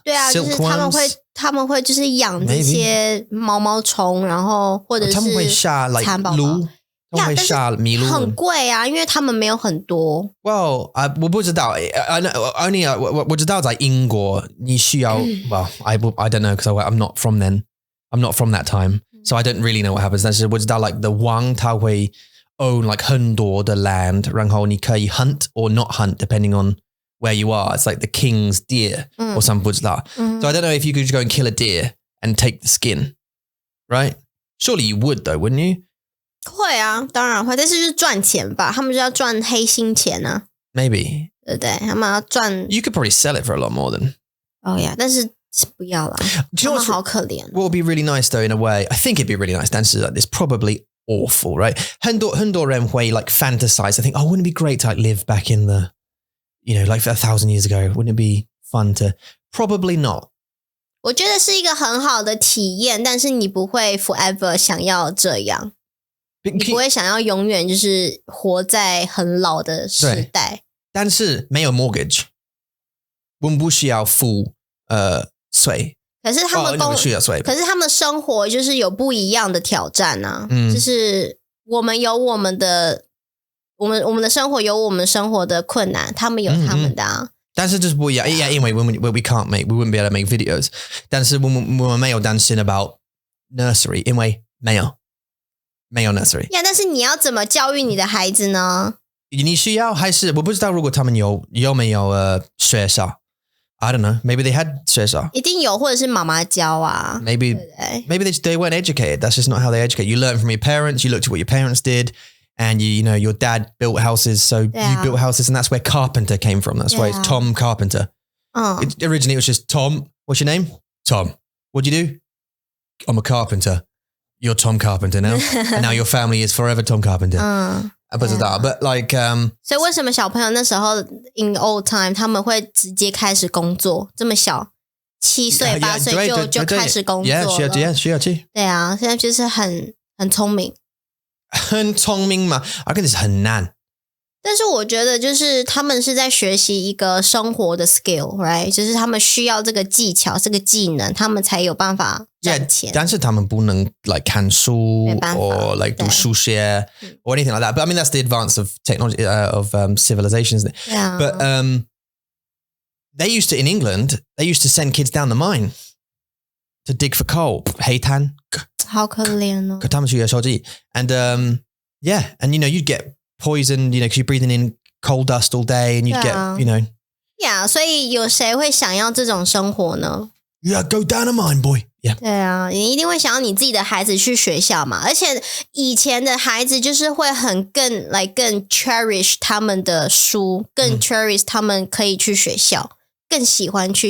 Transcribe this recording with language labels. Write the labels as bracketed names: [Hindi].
[Chinese] 对啊，就是他们会就是养这些毛虫，然后或者是他们会下 like 鹿，他们会下麋鹿，很贵啊，因为他们没有很多。 [English] Well, [Chinese] 我不知道 [English] only [Chinese] 我知道在英国你需要 [English] well, I don't know because I'm not from then. I'm not from that time. So I don't really know what happens. [Chinese] 但是我知道 [English] like the [Chinese] 王他会 [English] own like [Chinese] 很多的 [English] land, [Chinese] 然后你可以 [English] hunt or not hunt depending on where you are. It's like the king's deer or something [Chinese] 不知道 [English] So I don't know if you could just go and kill a deer and take the skin, right? Surely you would though, wouldn't you? [Chinese] 会啊，当然会，但是就是赚钱吧，他们就要赚黑心钱啊。 [English] Maybe. [Chinese] 对不对？他们要赚。 [English] You could probably sell it for a lot more than. Oh yeah, [Chinese] 但是不要啦，他们好可怜。 [English] What would be really nice though in a way? I think it'd be really nice. 但是 it's probably awful, right? [Chinese] 很多人会 [English] like fantasize. I think, oh, wouldn't it be great to like live back in the, you know, like 1,000 years ago? Wouldn't it be fun to? Probably not. [Chinese] 我觉得是一个很好的体验，但是你不会 forever 想要这样，你不会想要永远就是活在很老的时代。但是没有 mortgage， 我们不需要付税。可是他们可是他们生活就是有不一样的挑战啊，就是我们有我们的生活有我们生活的困难，他们有他们的啊。但是就是不一样，因为 [English] we wouldn't be able to make videos。 [Chinese] 但是我们没有担心 about nursery， 因为没有 nursery。但是你要怎么教育你的孩子呢？你需要还是我不知道，如果他们有没有学校 ？ [English] I don't know. Maybe they had 学校。 [Chinese] 一定有，或者是妈妈教啊。 [English] Maybe they weren't educated. That's just not how they educate. You learn from your parents. You looked at what your parents did. And you know, your dad built houses, so you built houses, and that's where carpenter came from. That's why it's Tom Carpenter. Originally, it was just Tom. What's your name? Tom. What'd you do? I'm a carpenter. You're Tom Carpenter now, and now your family is forever Tom Carpenter. But like, [Chinese] 所以为什么小朋友那时候 [English] in old time [Chinese] 他们会直接开始工作？这么小，7岁8岁就开始工作了。需要去。对啊，现在就是很聪明。很聪明嘛 [English] I think it's [Chinese] 很难。但是我觉得就是他们是在学习一个生活的 skill， right？就是他们需要这个技巧，这个技能，他们才有办法赚钱。但是他们不能 [English] like [Chinese] 看书 [English] or like [Chinese] 读数学 [English] or anything like that. But I mean that's the advance of technology of civilizations. Yeah. But they used to in England. They used to send kids down the mine to dig for coal. [Chinese] 黑炭。好可怜哦。他们去收集 [English] and and you know you'd get poisoned, you know, because you're breathing in coal dust all day, and you'd get, you know. [Chinese] Yeah, 所以有谁会想要这种生活呢？ [English] Yeah, go down a mine, boy. Yeah. [Chinese] 对啊，你一定会想要你自己的孩子去学校嘛。而且以前的孩子就是会更 cherish 他们的书，更 cherish 他们可以去学校，更喜欢去。